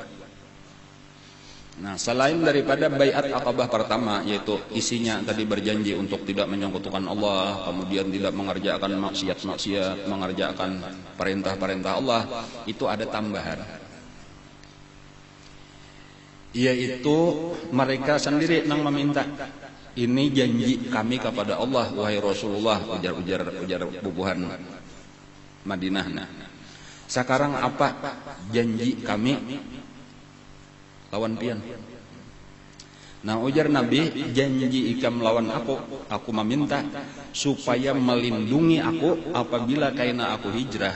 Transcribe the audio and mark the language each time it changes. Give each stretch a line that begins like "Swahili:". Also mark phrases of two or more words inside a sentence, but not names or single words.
Indonesian: Nah, selain daripada baiat Aqabah pertama, yaitu isinya tadi berjanji untuk tidak menyekutukan Allah, kemudian tidak mengerjakan maksiat-maksiat, mengerjakan perintah-perintah Allah, itu ada tambahan.
Banjar: Yaitu mereka sendiri nang meminta, ini janji kami kepada Allah, wahai Rasulullah, ujar bubuhan Madinah. Nah, sekarang apa janji kami lawan pian? Nah, ujar Nabi, janji ikam lawan aku meminta supaya melindungi aku apabila kaina aku hijrah.